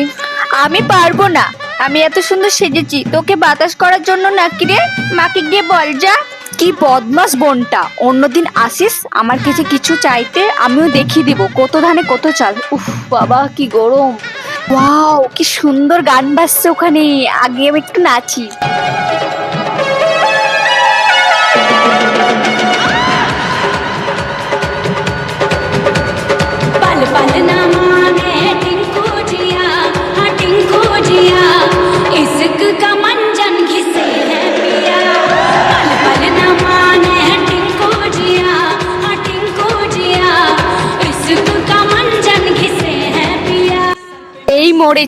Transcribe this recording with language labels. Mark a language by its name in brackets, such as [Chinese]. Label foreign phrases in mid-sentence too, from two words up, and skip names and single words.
[Bangla] আমি পারবো না, আমি এত সুন্দর সেজেছি তোকে বাতাস করার জন্য নাকি রে? মাকে গিয়ে বল যা। কি বদমাস বোনটা, অন্যদিন আসিস আমার কাছে কিছু চাইতে, আমিও দেখিয়ে দিব কত ধানে কত চাল। উফ বাবা কি গরম। ওয়াও কি সুন্দর গান বাজছে ওখানে, আগে আমি একটু নাচি। [Hindi] पल पल न माने टिंकू जिया, हाँ टिंकू जिया, इश्क का मंजन घिसे है पिया। पल पल न माने टिंकू जिया, हाँ टिंकू जिया, इश्क का मंजन घिसे है पिया। [Bangla] এই মোড়ে